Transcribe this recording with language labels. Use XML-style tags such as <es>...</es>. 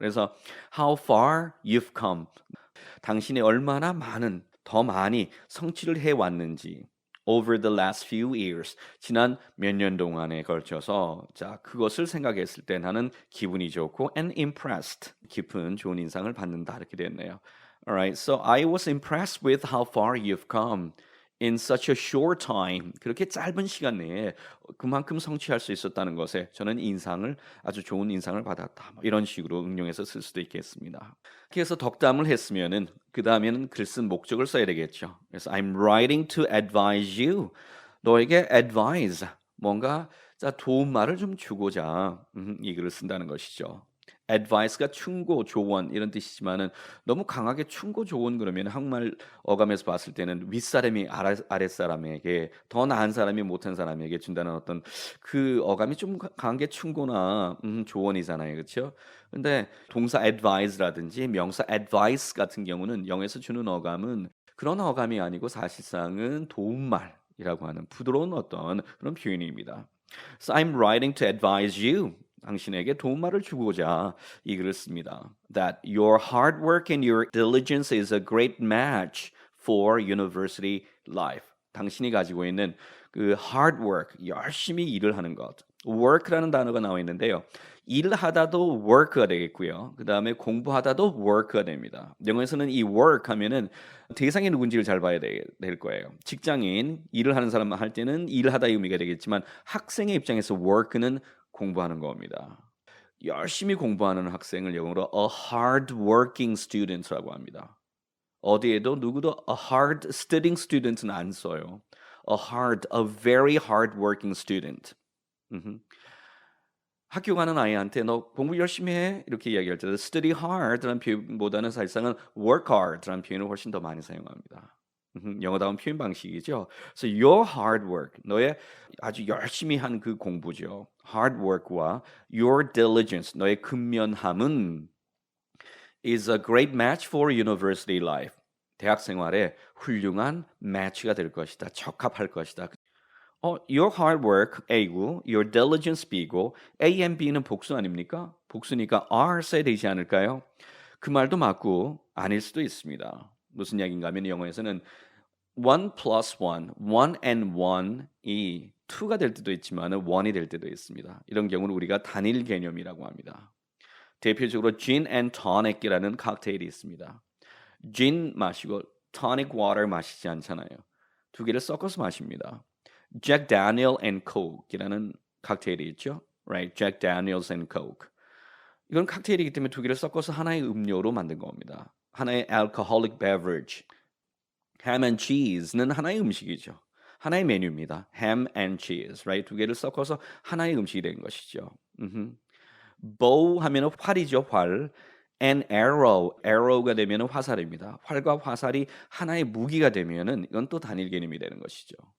<ko>그래서</ko> <en>how far you've come,</en> <ko>당신이 얼마나 많은 더 많이 성취를 해 왔는지</ko> <en>over the last few years,</en> <ko>지난 몇 년 동안에 걸쳐서 자 그것을 생각했을 때 나는 기분이 좋고</ko> <en>and impressed,</en> <ko>깊은 좋은 인상을 받는다 이렇게 됐네요.</ko> <en>Alright, so I was impressed with how far you've come in such a short time.</en> <ko>그렇게 짧은 시간 내에 그만큼 성취할 수 있었다는 것에 저는 인상을 아주 좋은 인상을 받았다. 뭐 이런 식으로 응용해서 쓸 수도 있겠습니다. 그래서 덕담을 했으면은 그 다음에는 글 쓴 목적을 써야 되겠죠. 그래서</ko> <en>I'm writing to advise you.</en> <ko>너에게 advise, 뭔가 자 도움 말을 좀 주고자 이 글을 쓴다는 것이죠. advice가 충고, 조언 이런 뜻이지만은 너무 강하게 충고, 조언 그러면 한국말 어감에서 봤을 때는 윗사람이 아랫사람에게 더 나은 사람이 못한 사람에게 준다는 어떤 그 어감이 좀 강하게 충고나 조언이잖아요. 그렇죠? 근데 동사 advise라든지 명사 advice 같은 경우는 영어에서 주는 어감은 그런 어감이 아니고 사실상은 도움말이라고 하는 부드러운 어떤 그런 표현입니다.</ko> <en>So I'm writing to advise you.</en> <ko>당신에게 도움말을 주고자 이 글을 씁니다.</ko> <en>That your hard work and your diligence is a great match for university life.</en> <ko>당신이 가지고 있는 그 hard work, 열심히 일을 하는 것. work라는 단어가 나와 있는데요. 일하다도 work가 되겠고요. 그 다음에 공부하다도 work가 됩니다. 영어에서는 이 work 하면은 대상이 누군지를 잘 봐야 될 거예요. 직장인, 일을 하는 사람 할 때는 일하다의 의미가 되겠지만 학생의 입장에서 work는 공부하는 겁니다. 열심히 공부하는 학생을 영어로</ko> <en>a hard working student</en> <ko>라고 합니다. 어디에도 누구도</ko> <en>a hard studying student</en> <ko>는 안 써요.</ko> <en>a very hard working student. 음흠.</en> <ko>학교 가는 아이한테 너 공부 열심히 해 이렇게 이야기할 때</ko> <en>study hard</en> <ko>라는 표현보다는 사실상은</ko> <en>work hard</en> <ko>라는 표현을 훨씬 더 많이 사용합니다. 영어다운 표현 방식이죠.</ko> <en>So your hard work,</en> <ko>너의 아주 열심히 한 그 공부죠. hard work와 your diligence, 너의 근면함은</ko> <en>is a great match for university life.</en> <ko>대학 생활에 훌륭한 매치가 될 것이다. 적합할 것이다. your hard work A고, your diligence B고, A and B는 복수 아닙니까? 복수니까 R 써야 되지 않을까요? 그 말도 맞고 아닐 수도 있습니다. 무슨 이야기인가 하면 영어에서는</ko> <en>one plus one and one</en> <ko>이 two가 될 때도 있지만 one이 될 때도 있습니다. 이런 경우는 우리가 단일 개념이라고 합니다. 대표적으로 gin and tonic이라는 칵테일이 있습니다. gin 마시고 tonic water 마시지 않잖아요. 두 개를 섞어서 마십니다. Jack Daniel and Coke이라는 칵테일이 있죠.</ko> <en>Right? Jack Daniels and Coke.</en> <ko>이건 칵테일이기 때문에 두 개를 섞어서 하나의 음료로 만든 겁니다. 하나의 alcoholic beverage. Ham and cheese는 하나의 음식이죠. 하나의 메뉴입니다. Ham and cheese. Right? 두 개를 섞어서 하나의 음식이 된 것이죠. bow 하면은 활이죠, 활. and arrow가 되면은 화살입니다. 활과 화살이 하나의 무기가 되면은 이건 또 단일 개념이 되는 것이죠.</ko>